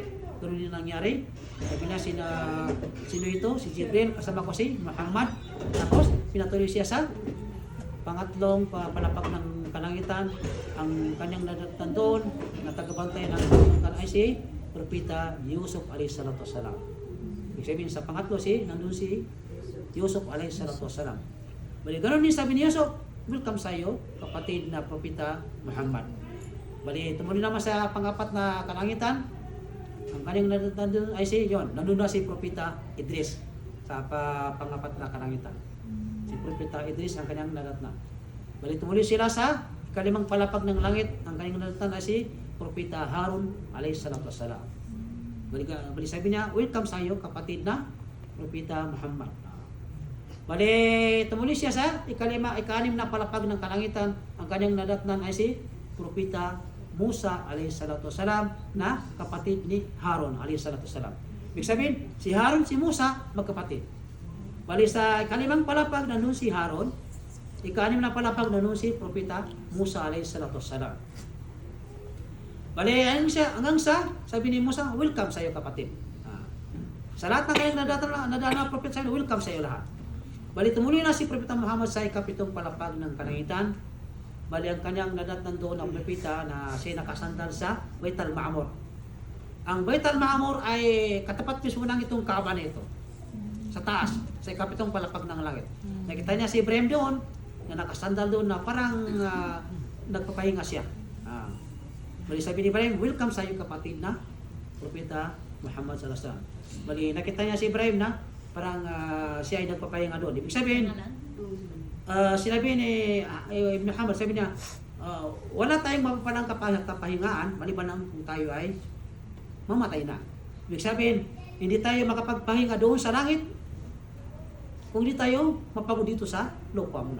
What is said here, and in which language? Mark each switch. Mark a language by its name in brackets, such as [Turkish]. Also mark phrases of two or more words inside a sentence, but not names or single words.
[Filipino] Ganoon yung nangyari. Sabi na, sino ito? Si Jibril, kasama ko si Muhammad. Tapos, pinatuloy siya sa pangatlong palapag ng kalangitan. Ang kanyang nadatnan doon, na tagabantay ng kalangitan ay si propeta Yusuf [Arabic] عليه الصلاة والسلام. [Filipino] Ibig sabihin sa pangatlo nandun si Yusuf [Arabic] عليه الصلاة والسلام. [Filipino] Bali, ganoon din sabi ni Yusuf, welcome sa iyo, kapatid na propeta Muhammad. Bali, tumuloy naman sa pangapat na kalangitan. Ang kanyang nandun ay nandun na si propeta Idris sa pangapat na kalangitan. Si propeta Idris ang kanyang nadatnan. Bali, tumuloy sila sa ikalimang palapag ng langit. Ang kanyang nadatnan ay si propeta Harun [Arabic] عليه الصلاة والسلام. [Filipino] Bali, sabi niya, welcome sa iyo, kapatid na propeta Muhammad. Bali, tumuloy siya sa ikalim na palapag ng kalangitan. Ang kanyang nadatnan ay si propeta Musa [Arabic] عليه الصلاة والسلام [Filipino] na kapatid ni Harun [Arabic] عليه الصلاة والسلام. [Filipino] Ibig sabihin, si Harun, si Musa, magkapatid. Bali, sa ikalimang palapag nandun si Harun, ikalim na palapag nandun si propeta Musa [Arabic] عليه الصلاة والسلام. [Filipino] Bali, hanggang sa, sabi ni Musa, welcome sa iyo, kapatid. Sa lahat ng kanyang nadana propeta sa iyo, welcome sa iyo lahat. Bali, tumuloy na si propeta Muhammad sa ikapitong palapag ng kalangitan. Bali, ang kanyang nadatnan doon ang propeta na siya nakasandal sa Bait al-Ma'mur. Ang Bait al-Ma'mur ay katapat mismo ng itong Kaaba na ito. Sa taas, sa ikapitong palapag ng langit. Nakita niya si Ibrahim doon, na nakasandal doon na parang nagpapahinga siya. Bali, sabi ni Ibrahim, welcome sa iyo, kapatid na propeta Muhammad [Arabic] صلى الله عليه وسلم. [Filipino] Bali, nakita niya si Ibrahim na parang siya ay nagpapahinga doon. Ibig sabihin, sinabi ni Ibn Muhammad, sabi niya, wala tayong mapapalang kapahingaan, maliban ang kung tayo ay mamatay na. Ibig sabihin, hindi tayo makapagpahinga doon sa langit kung hindi tayo mapagod dito sa lupa muna.